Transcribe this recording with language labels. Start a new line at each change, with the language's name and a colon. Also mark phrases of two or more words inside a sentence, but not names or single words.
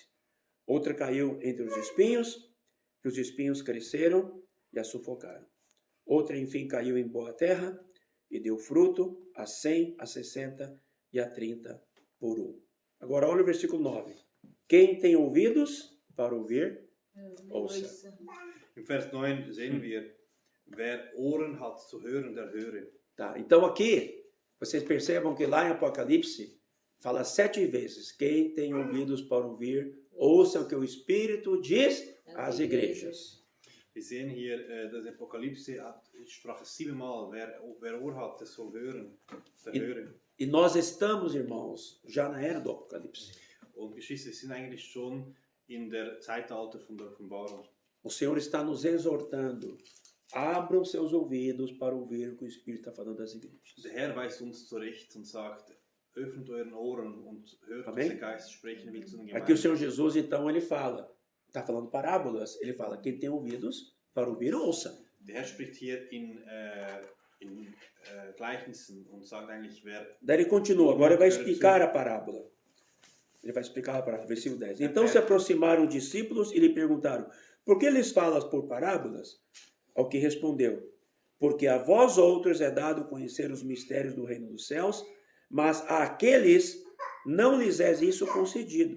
Portuguese: Outra caiu entre os espinhos, e os espinhos cresceram e a sufocaram. Outra, enfim, caiu em boa terra, e deu fruto a 100, a 60 e a 30 por um. Agora olha o versículo 9. Quem tem ouvidos para ouvir, ouça.
German: Im Vers 9 sehen wir, wer Ohren hat zu hören, der höre.
Portuguese: Tá, então aqui, vocês percebam que lá em Apocalipse, fala 7 vezes, quem tem ouvidos para ouvir, ouça o que o Espírito diz às igrejas.
German: Wir sehen hier, das Apokalypse sprach es 7-mal, wer Ohr hat, der soll hören, der höre.
Portuguese: E nós estamos, irmãos, já na era do Apocalipse.
German: Und Geschwister, wir sind eigentlich schon in der Zeitalter von der Offenbarung.
Portuguese: O Senhor está nos exortando. Abram seus ouvidos para ouvir o que o Espírito está falando às igrejas.
German: Der Herr weist uns zurecht und sagt, öffnet euren Ohren und hört, was
Portuguese: Amém?
German: der Geist sprechen will zu den
Portuguese: Aqui o
German: Gemeinden.
Portuguese: Senhor Jesus, então, ele fala, está falando parábolas, ele fala, quem tem ouvidos para ouvir, ouça.
German: Der Herr spricht hier in Gleichnissen und sagt eigentlich, wer
Portuguese: Daí ele continua, agora ele vai explicar a parábola. Ele vai explicar a parábola, versículo 10. Então se aproximaram os discípulos e lhe perguntaram, por que lhes falas por parábolas? Ao que respondeu, porque a vós outros é dado conhecer os mistérios do reino dos céus, mas àqueles não lhes é isso concedido.